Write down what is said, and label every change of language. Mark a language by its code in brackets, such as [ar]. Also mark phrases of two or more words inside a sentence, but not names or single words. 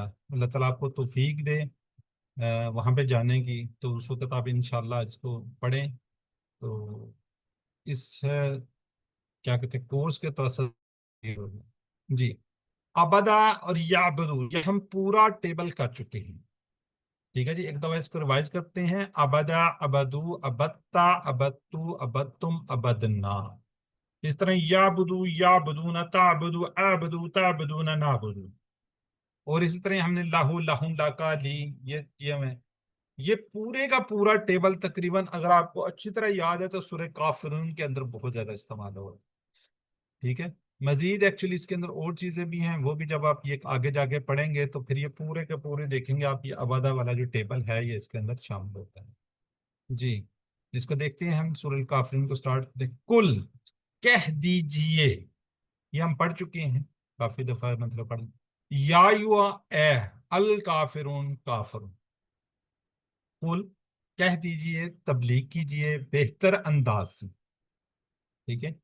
[ur] اللہ تعالیٰ آپ کو توفیق دے وہاں پہ جانے کی، تو اس وقت آپ ان شاء اللہ اس کو پڑھیں. تو اس کیا کہتے ہیں کورس کے توسط جی. عبدَ اور یعبدُ یہ ہم پورا ٹیبل کر چکے ہیں. ٹھیک ہے جی، ایک دفعہ اس کو ریوائز کرتے ہیں. [ar] عبدَ، عبدوا، عبدتَ، عبدتُ، عبدتم، عبدنا. اس طرح یعبدُ، یعبدون، تعبدُ، أعبدُ، تعبدون، نعبدُ. [ur] اور اسی طرح ہم نے [ar] له، له، لك، لي, [ur] یہ ہمیں یہ پورے کا پورا ٹیبل تقریباً اگر آپ کو اچھی طرح یاد ہے تو سورہ کافرون کے اندر بہت زیادہ استعمال ہوگا. ٹھیک ہے. مزید ایکچولی اس کے اندر اور چیزیں بھی ہیں، وہ بھی جب آپ یہ آگے جا کے پڑھیں گے تو پھر یہ پورے کے پورے دیکھیں گے آپ، یہ ابدا والا جو ٹیبل ہے یہ اس کے اندر شامل ہوتا ہے جی۔ اس کو دیکھتے ہیں ہم، سورہ الکافرون کو سٹارٹ دیکھ، کل کہہ دیجئے، یہ ہم پڑھ چکے ہیں کافی دفعہ، مطلب پڑھ، [ar] یا اے الکافرون [ur] کافر، کل کہہ دیجئے، تبلیغ کیجئے بہتر انداز سے، ٹھیک ہے۔